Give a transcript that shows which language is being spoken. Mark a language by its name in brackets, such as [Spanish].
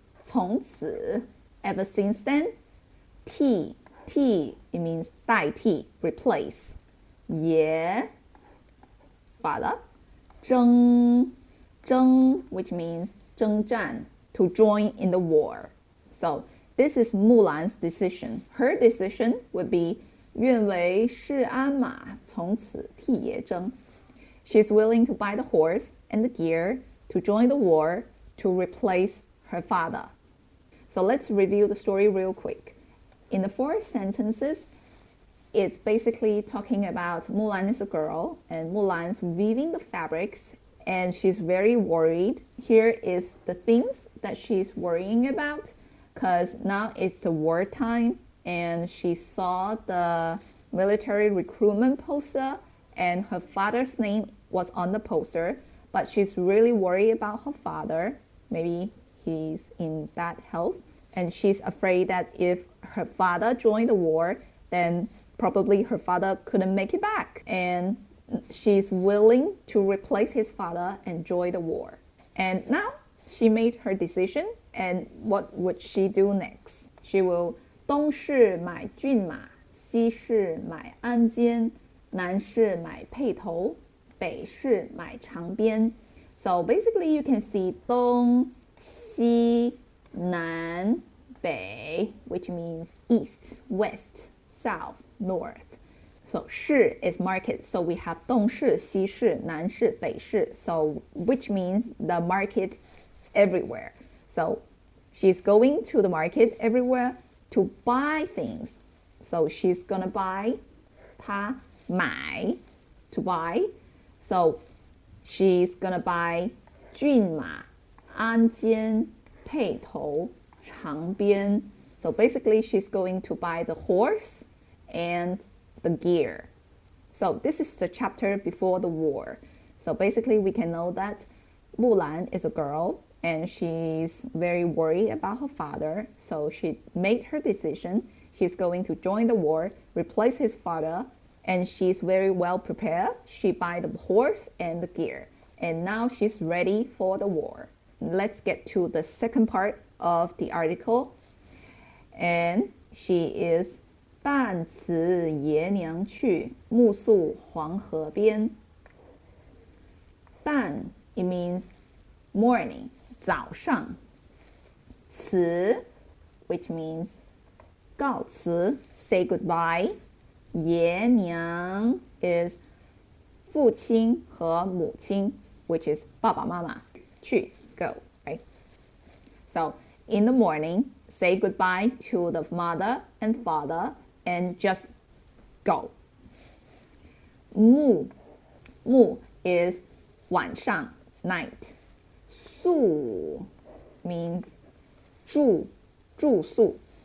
[English] 从此, ever since then. 替, it means 代替, replace. 爷, father. 征, which means 征战, to join in the war. So this is Mulan's decision. Her decision would be [Chinese] 愿为市鞍马，从此替爷征. [English] She's willing to buy the horse and the gear to join the war to replace her father. So let's review the story real quick. In the 4 sentences, it's basically talking about Mulan is a girl and Mulan's weaving the fabrics and she's very worried. Here is the things that she's worrying about because now it's the war time and she saw the military recruitment poster and her father's name was on the poster, but she's really worried about her father. Maybe he's in bad health and she's afraid that if her father joined the war, then probably her father couldn't make it back. And she's willing to replace his father and join the war. And now she made her decision, and what would she do next? She will [Chinese] 东市买骏马，西市买鞍鞯，南市买辔头，北市买长鞭. [English] So basically you can see 东, 西, 南, 北, which means east, west, south, north. So 市 is market. So we have 东市, 西市, 南市, 北市. So which means the market everywhere. So she's going to the market everywhere to buy things. So she's gonna buy, 她买, to buy. So she's gonna buy 骏马, 鞍鞯, [Chinese] 配头长鞭. [English] So basically, she's going to buy the horse and the gear. So this is the chapter before the war. So basically, we can know that Mulan is a girl and she's very worried about her father. So she made her decision. She's going to join the war, replace his father, and she's very well prepared. She buy the horse and the gear, and now she's ready for the war. Let's get to the second part of the article. And she is [Chinese] 旦辞爷娘去，暮宿黄河边. [English] 旦 it means morning, 早上. 辞 which means 告辞 say goodbye. 爷娘 is 父亲和母亲 which is 爸爸妈妈. 去 go, right? So in the morning, say goodbye to the mother and father and just go. 暮 is 晚上 night. 宿 means 住宿.